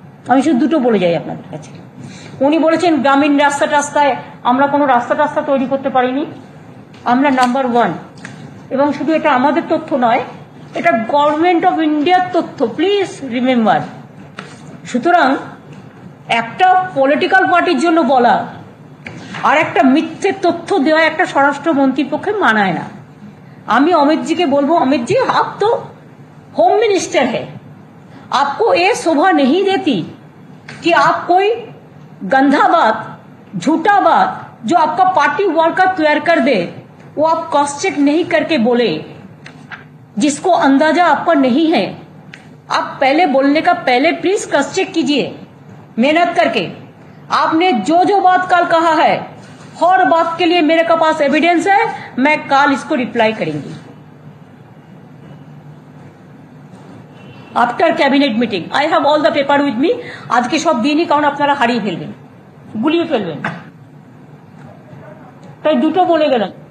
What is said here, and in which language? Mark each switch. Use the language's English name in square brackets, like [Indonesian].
[Bangla] আমি শুধু দুটো বলে যাই আপনাদের কাছে। উনি বলেছেন গ্রামীণ রাস্তায় আমরা কোনো রাস্তা তৈরি করতে পারিনি, আমরা নাম্বার 1। এবং শুধু এটা আমাদের তথ্য নয়, এটা গভর্নমেন্ট অফ ইন্ডিয়ার তথ্য, প্লিজ রিমেম্বার। সুতরাং একটা পলিটিক্যাল পার্টির জন্য বলা আর একটা মিথ্যে তথ্য দেওয়া একটা স্বরাষ্ট্রমন্ত্রীর পক্ষে মানায় না। [Hindi] আমি अमित जी के बोलबो, अमित जी आप तो होम मिनिस्टर है, आपको ये शोभा नहीं देती कि आप कोई गंदा बात, झूठा बात जो आपका पार्टी वर्कर तैयार कर दे वो आप क्रॉस चेक नहीं करके बोले, जिसको अंदाजा आपका नहीं है। आप पहले बोलने का पहले प्लीज क्रॉस चेक कीजिए मेहनत करके। आपने जो जो बात कल कहा है हर बात के लिए मेरे पास एविडेंस है, मैं कल इसको रिप्लाई करेंगी [English] After cabinet meeting. I have all the paper with me. [Hindi] आज के सब दिन ही कारण [Bangla] আপনারা হারিয়ে ফেলবেন, গুলিয়ে ফেলবেন, তাই দুটো বলে গেলাম।